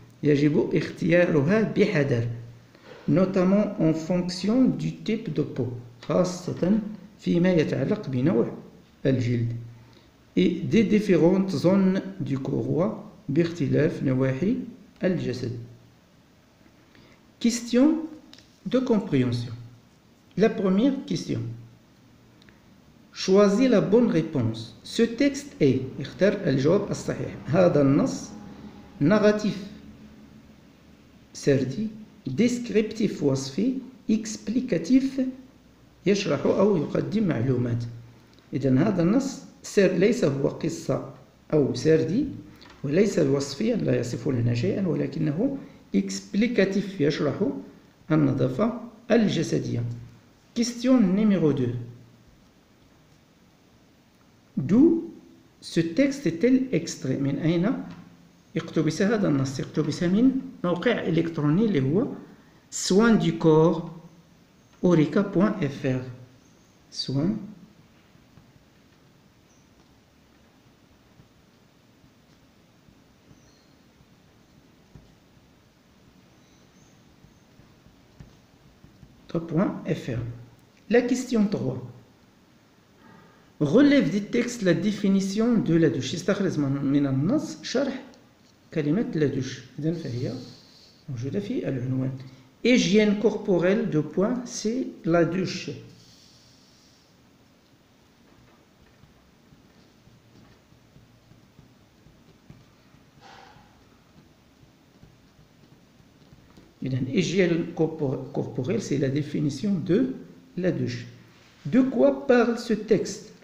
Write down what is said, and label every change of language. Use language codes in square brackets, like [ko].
[ar] يجب اختيارها بحذر, [fr] notamment en fonction du type de peau, [ar] خاصة فيما يتعلق بنوع الجلد, [fr] et des différentes zones du corps [ar] باختلاف نواحي الجسد. [fr] Question de compréhension. La première question. Choisis la bonne réponse. Ce texte est [ar] اختر الجواب الصحيح. هذا النص narratif سردي, descriptif وصفي, explicatif يشرح أو يقدم معلومات. إذن هذا النص ليس هو قصة أو سردي, وليس الوصفيا لا يصف لنا شيئا, ولكنه explicatif يشرح النظافة الجسدية. [fr] Question numéro 2. D'où ce texte est-il extrait؟ [ar] من أين اقتبس هذا النص؟ اقتبس من موقع إلكتروني اللي هو soins du corps orica.fr. [fr] soins .fr. La question 3. Relève du texte la définition de la douche. [ar] استخرج من النص شرح كلمة la douche. إذن فهي موجودة في العنوان. [fr] Hygiène corporelle de point, c'est la douche. Hygiène corporelle, c'est la définition de la douche. De quoi parle ce texte?